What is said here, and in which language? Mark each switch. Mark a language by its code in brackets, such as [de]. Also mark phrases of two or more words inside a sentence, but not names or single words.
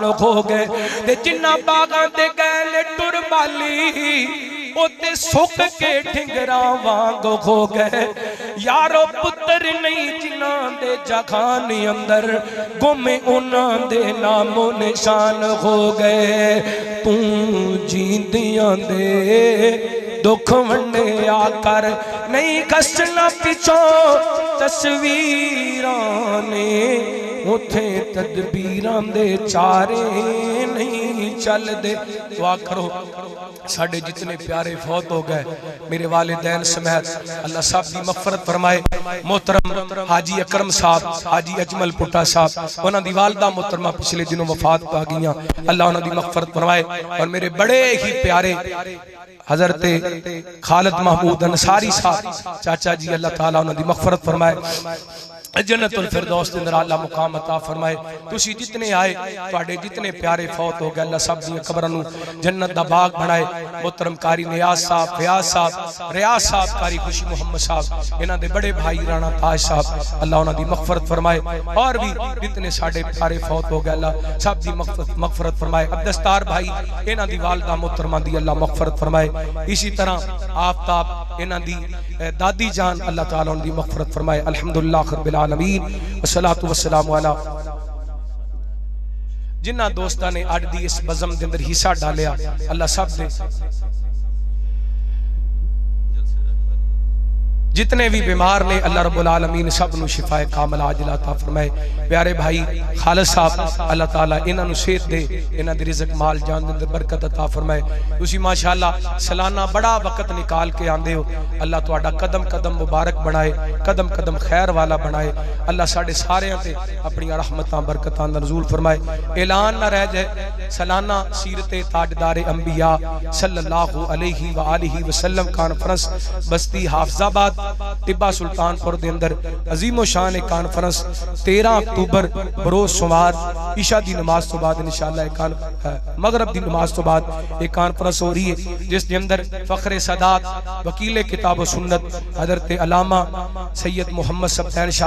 [pa] ہو گئے تے جنہاں باغاں تے گئے ٹر بالی اوتھے سک کے ٹھینگرا وانگ ہو گئے یارو پتر نہیں جنہاں دے جکھانی اندر گم اونہاں دے نام و نشان ہو گئے تو جیندیاں دے دکھ ونڈیا کر نہیں کسنا پچھوں تصویراں نے اوتھے تدبیراں دے چارے نہیں چلدے دعا کرو ساڈے جتنے پیارے فوت ہو گئے میرے والدین سمیت اللہ صاحب کی مغفرت فرمائے محترم حاجی اکرم صاحب حاجی اجمل پٹا صاحب اونہاں دی والدہ محترمہ پچھلے دنوں وفات پا گئیاں اللہ اونہاں دی مغفرت فرمائے اور میرے بڑے ہی پیارے حضرت خالد محمود انصاری صاحب چاچا جی اللہ تعالیٰ اونہاں دی مغفرت فرمائے جنت الفردوس دے اندر اعلیٰ مقام عطا فرمائے تسی جتنے آئے تہاڈے جتنے پیارے فوت ہو گئے اللہ سب دی قبراں نوں جنت دا باغ بنائے محترم قاری نیاز صاحب فیاض صاحب ریاض صاحب قاری خوشی محمد صاحب انہاں دے بڑے بھائی رانا تاج صاحب اللہ اونہاں دی مغفرت فرمائے اور بھی جتنے ساڈے پیارے فوت ہو گئے اللہ سب دی مغفرت فرمائے عبدالستار بھائی انہاں دی والدہ محترمہ دی اللہ مغفرت فرمائے اسی طرح آفتاب انہاں دی دادی جان اللہ تعالیٰ اونہاں دی مغفرت فرمائے [ar] الحمد لله رب العالمين والصلاة والسلام على [pa] جنہاں دوستاں نے اج دی اس بزم دے اندر حصہ ڈالیا اللہ سب دے جتنے بھی بیمار نے [ar] الله رب العالمين [pa] سب نوں شفائے کامل عاجل عطا فرمائے پیارے بھائی خالد صاحب اللہ تعالیٰ انہاں نوں صحت دے انہاں دے رزق مال جان دے اندر برکت عطا فرمائے تسی ماشاءاللہ سالانہ بڑا وقت نکال کے آندے ہو اللہ تہاڈا قدم قدم مبارک بنائے قدم قدم خیر والا بنائے اللہ ساڈے ساریاں تے اپنی رحمتاں برکتاں نزول فرمائے اعلان نہ رہ جائے سالانہ سیرت تاجدار انبیاء صلی اللہ [ar] عليه وآله وسلم [pa] کانفرنس بستی حافظ آباد ٹبہ سلطان پور دے اندر عظیمو شان کانفرنس 13 اکتوبر بروز سوموار عشاء دی نماز توں بعد انشاءاللہ مغرب دی نماز توں بعد ایک کانفرنس ہو رہی ہے جس دے اندر فخر سادات وکیل کتاب و سنت حضرت علامہ سید محمد سبطین شاہ